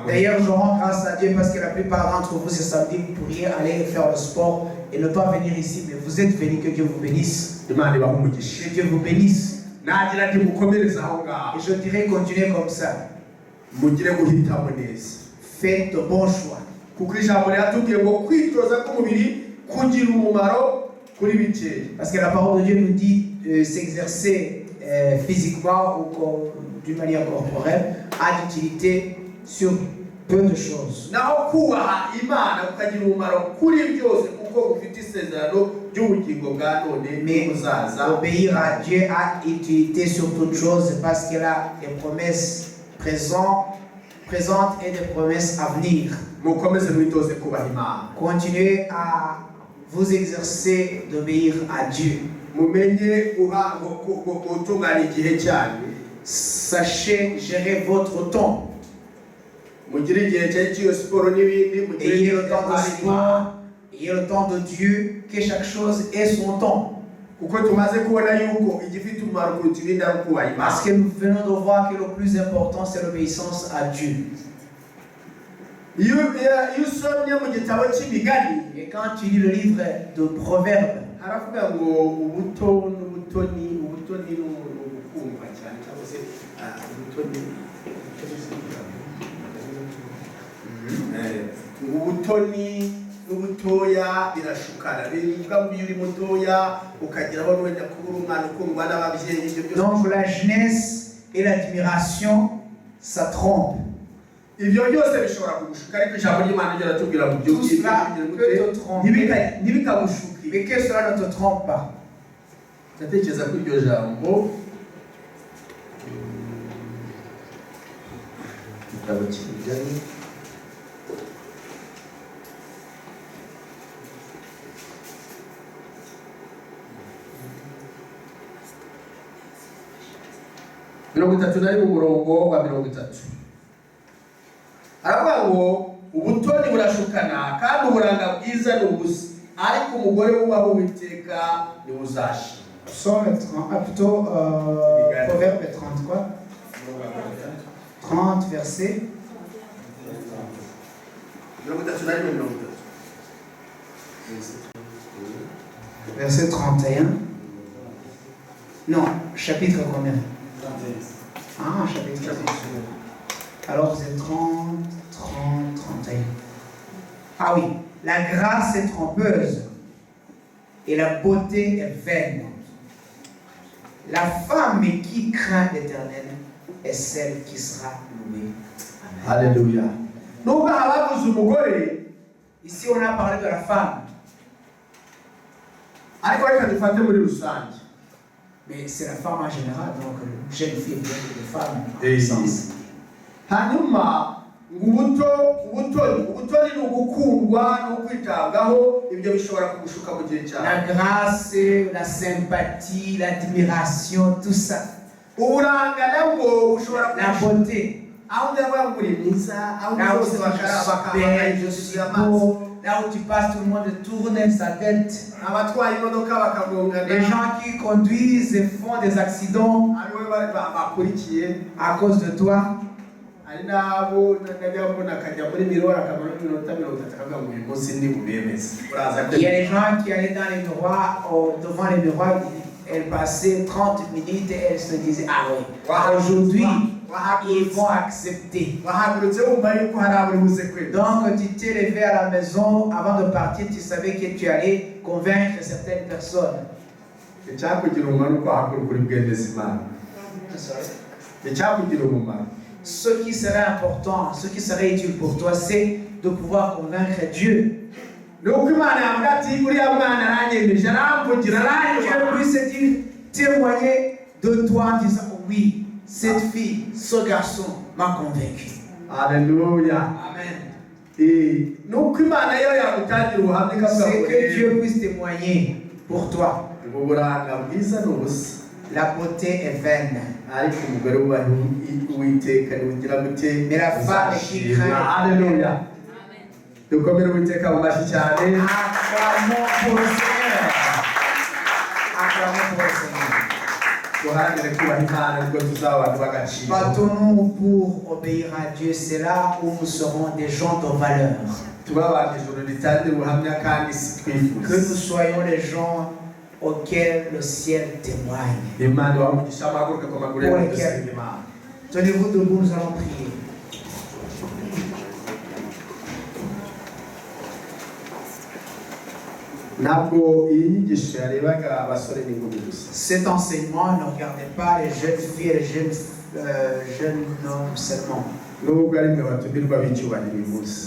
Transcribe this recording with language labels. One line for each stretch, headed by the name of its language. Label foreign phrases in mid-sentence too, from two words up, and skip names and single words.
French: D'ailleurs, je rends grâce à Dieu parce que la plupart d'entre vous ce samedi, vous pourriez aller faire le sport et ne pas venir ici, mais vous êtes venus, que Dieu vous bénisse.
Kinyarwanda: Imana ibahe umugisha.
French: Que Dieu vous bénisse.
Kinyarwanda: nagira ati mukomereze aho ngaho
French: Et je dirais continuez comme ça.
Kinyarwanda: mugire guhitamo neza.
French: Faites de bons choix.
Kinyarwanda: kuko ijambo riratubwiye ngo kwitoza k'umubiri kugira umumaro kuri bikeya.
French: Parce que la parole de Dieu nous dit de s'exercer physiquement ou d'une manière corporelle a d'utilité sur peu de choses.
Kinyarwanda: naho kubaha imana kukagira umumaro kuri byose kuko ufite isezerano ry'ubugingo bwa none
French: Mais
Kinyarwanda: n'ubuzaza.
French: obéir à Dieu a utilité sur toutes choses parce qu'elle a des promesses présentes et des promesses à venir.
Kinyarwanda: mukomeze mwitoze kubaha imana.
French: Continuez à vous exercer d'obéir à Dieu.
Kinyarwanda: mumenye gutunganya igihe cyanyu.
French: Sachez gérer votre temps.
Kinyarwanda: mugire igihe cy'iyo siporo n'ibindi.
French: Ayez le temps de sport, ayez le temps de Dieu, que chaque chose ait son temps.
Kinyarwanda: kuko tumaze kubona yuko igifite umumaro kuruta ibindi ari ukubaha imana.
French: Parce que nous venons de voir que le plus important c'est l'obéissance à Dieu.
Kinyarwanda: iyo usomye mu gitabo cy'imigani
French: Et quand tu lis le livre de Proverbes,
Kinyarwanda: haravuga ngo ubuto n'ubutoni ni ubukumva cyane cyangwa se ubutoni ubutoni n'ubutoya birashukana. bivuga ngo iyo uri mutoya ukageraho wenda kuba uri umwana ukundwa n'ababyeyi ibyo byose.
French: donc la jeunesse et l'admiration, ça trompe.
Kinyarwanda: ibyo byose bishobora kugushuka ariko ijambo ry'Imana ryo ratubwira ngo ibyo
French: Tout cela peut te tromper.
Kinyarwanda: ntibikagushuke.
French: Mais que cela ne te trompe pas.
Kinyarwanda: ndatekereza ko iryo jambo igitabo cy'imigani mirongo itatu na rimwe umurongo wa mirongo itatu aravuga ngo ubutoni burashukana kandi uburanga bwiza ni ubusa ariko umugore wubaha Uwiteka niwe uzashima.
French: Psaume 30, plutôt Proverbe 30 quoi 30 verset
Kinyarwanda: mirongo itatu na rimwe mirongo itatu
French: verset 31. Non, chapitre combien? Ah, chapitre 31. Alors c'est 30, 31. Ah oui, la grâce est trompeuse et la beauté est vaine. La femme qui craint l'Éternel est celle qui sera louée. Alléluia.
Kinyarwanda: Nubwo habaguze umugore,
French: ici on a parlé de la femme.
Kinyarwanda: ariko reka dufate muri rusange.
French: Mais c'est la femme en général, donc jeune fille et de femme en Et sens.
Kinyarwanda: hanyuma ubutoni ni ugukundwa no kwitabwaho. Ibyo bishobora kugushuka mu gihe cyawe.
French: La grâce, la sympathie, l'admiration, tout ça.
Kinyarwanda: Uburanga nabwo bushobora
French: La beauté.
Kinyarwanda: aho ndavuga ngo uri mwiza, aho
French: Là où
Kinyarwanda: bose
French: je
Kinyarwanda: bakaba
French: suis belle, je suis beau. Là où tu passes, tout le monde tourne sa tête.
Kinyarwanda: abatwara imodoka bakagongana.
French: Les gens qui conduisent et font des accidents
Kinyarwanda: ariwe bakurikiye.
French: à cause de toi.
Kinyarwanda: hari n'abo najya mbona akajya muri mirora akamara iminota 30 akavuga ngo uyu munsi ndi bubemeze.
French: Il y a des gens qui allaient dans les miroirs, devant les miroirs, elles passaient 30 minutes et elles se disaient ah oui, aujourd'hui ils vont accepter.
Kinyarwanda: wahagurutse wumva yuko hari aburi buze kwemeza.
French: Donc tu t'es levé à la maison, avant de partir, tu savais que tu allais convaincre certaines personnes.
Kinyarwanda: icyakugira umumaro uko wahaguruka uri bwemeze Imana. icyakugira umumaro,
French: Ce qui serait important, ce qui serait utile pour toi, c'est de pouvoir convaincre Dieu.
Kinyarwanda: ni uko Imana yavuga ati uriya mwana aranyemeje aramvugira
French: Dieu puisse témoigner de toi en disant oui, cette fille, ce garçon m'a convaincu. Alléluia. Amen.
Kinyarwanda: ni uko Imana yo yagutangira ubuhamya ikavuga
French: C'est
Kinyarwanda: ngo
French: que Dieu puisse témoigner pour toi.
Kinyarwanda: uburanga bwiza ni ubusa
French: La beauté est vaine.
Kinyarwanda: ariko umugore wubaha Uwiteka niwugira gute
French: Mais la femme qui
Kinyarwanda: uzashimwa.
French: craint
Kinyarwanda: Haleluya. Dukomere Uwiteka mu mashyi cyane.
French: Acclamons pour le Seigneur. Acclamons pour le Seigneur.
Kinyarwanda: Duharanire kubaha Imana nibwo tuzaba abantu b'agaciro.
French: Battons-nous pour obéir à Dieu. C'est là où nous serons des gens de valeur.
Kinyarwanda: Tuba abantu ijuru ritangira ubuhamya kandi si
French: Que nous
Kinyarwanda: twifuza.
French: soyons les gens auxquels le ciel témoigne.
Kinyarwanda: Imana ibahe umugisha amaguruke ku maguru yawe dusenga Imana.
French: Tenez-vous debout, nous allons prier.
Kinyarwanda: Ntabwo iyi nyigisho yarebaga abasore n'inkumi gusa.
French: Cet enseignement ne regardait pas les jeunes filles et les jeunes hommes seulement.
Kinyarwanda: Nubwo ari mwe batumirwa b'icyubahiro uyu munsi.